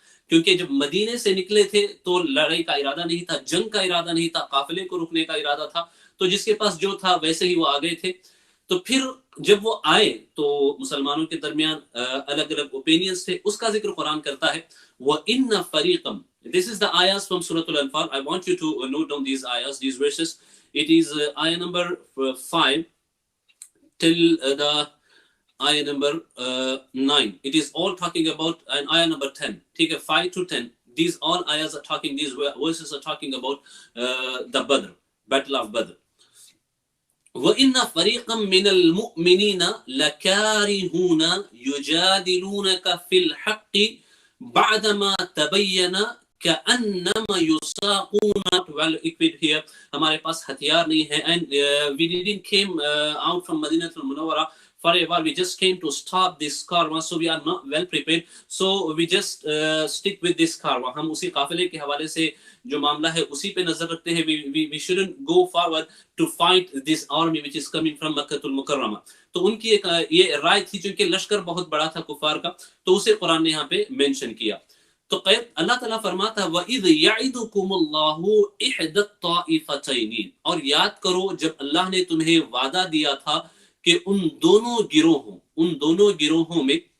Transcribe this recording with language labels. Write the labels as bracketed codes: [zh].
[ur] کیونکہ جب مدینے سے نکلے تھے تو لڑائی کا ارادہ نہیں تھا، جنگ کا ارادہ نہیں تھا، قافلے کو رکنے کا ارادہ تھا، تو جس کے پاس جو تھا ویسے ہی وہ آ گئے تھے۔ تو پھر جب وہ آئے تو مسلمانوں کے درمیان الگ الگ اوپینینز تھے، اس کا ذکر قرآن کرتا ہے۔ [ar] وَإِنَّ فَرِيقًا، [en] this is the ayahs from Surah Al-Anfal. I want you to note down these ayahs, these verses. It is ayah number 5 till the ayah number 9. It is all talking about, and ayah number 10. Take a 5 to 10. These all ayahs are talking, these verses are talking about the Badr, Battle of Badr. [ar] وَإِنَّ فَرِيقًا مِّنَ الْمُؤْمِنِينَ لَكَارِهُونَ يُجَادِلُونَكَ فِي الْحَقِّ بَعْدَمَا تَبَيَّنَ كَأَنَّمَا يُسَاقُونَ. [en] Well equipped here، [ur] ہمارے پاس ہتھیار نہیں ہے، [en] and we didn't came out from Madinah al-Munawwara for a while. We just came to stop this car, so we are not well prepared. So we just stick with this car. [ur] ہم اسی قافلے کے حوالے سے جو معاملہ ہے اسی پہ نظر رکھتے ہیں. [en] We shouldn't go forward to fight this army which is coming from Makkah al-Mukarramah. [ur] تو ان کی ایک یہ رائے تھی, چونکہ لشکر بہت بڑا تھا کفار کا, تو اسے قرآن نے یہاں پہ مینشن کیا. تو اللہ تعالیٰ فرماتا ہے [ar] وَإِذْ يَعِدُكُمُ اللَّهُ إِحْدَى الطَّائِفَتَيْنِ, [ur] اور یاد کرو جب اللہ نے تمہیں وعدہ دیا تھا کہ ان دونوں گروہوں میں